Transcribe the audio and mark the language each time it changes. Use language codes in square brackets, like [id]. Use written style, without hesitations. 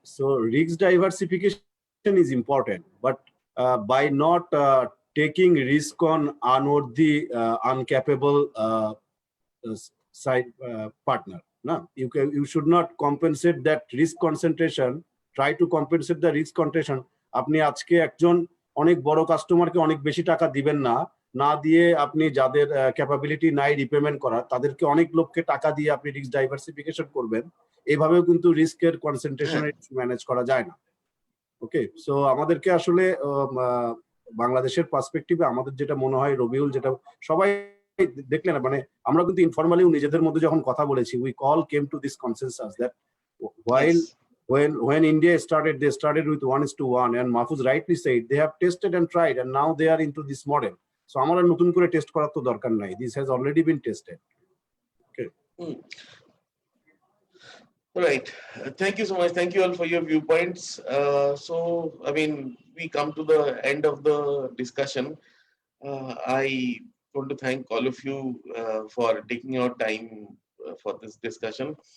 [en] So risk diversification is important, but by not taking risk on unworthy, uncapable side partner, no, you should not compensate that risk concentration. Try to compensate the risk concentration. [bn] আপনি আজকে একজন অনেক বড় কাস্টমারকে অনেক বেশি টাকা দিবেন না দিয়ে আপনি যাদের ক্যাপাবিলিটি নাই রিপেমেন্ট করার, তাদেরকে অনেক লোককে টাকা দিয়ে আপনি রিস্ক ডাইভার্সিফিকেশন করবেন। এইভাবেও কিন্তু রিস্কের কনসেন্ট্রেশন ম্যানেজ করা যায় না। ওকে, সো আমাদেরকে আসলে বাংলাদেশের পার্সপেক্টিভে আমাদের যেটা মনে হয়, রবিউল যেটা সবাই দেখলেন, মানে আমরা কিন্তু ইনফরমালিও নিজেদের মধ্যে যখন কথা বলেছি, we all came to this consensus that [en] while when India started, they started with 1:1, and Mahfuz rightly said they have tested and tried, and now they are into this model. [bn] So আমরা নতুন করে test করার তো দরকার নাই, [en] this has already been tested. Okay. Right. Thank you so much. Thank you all for your viewpoints. So I mean, we come to the end of the discussion. I want to thank all of you for taking your time for this discussion.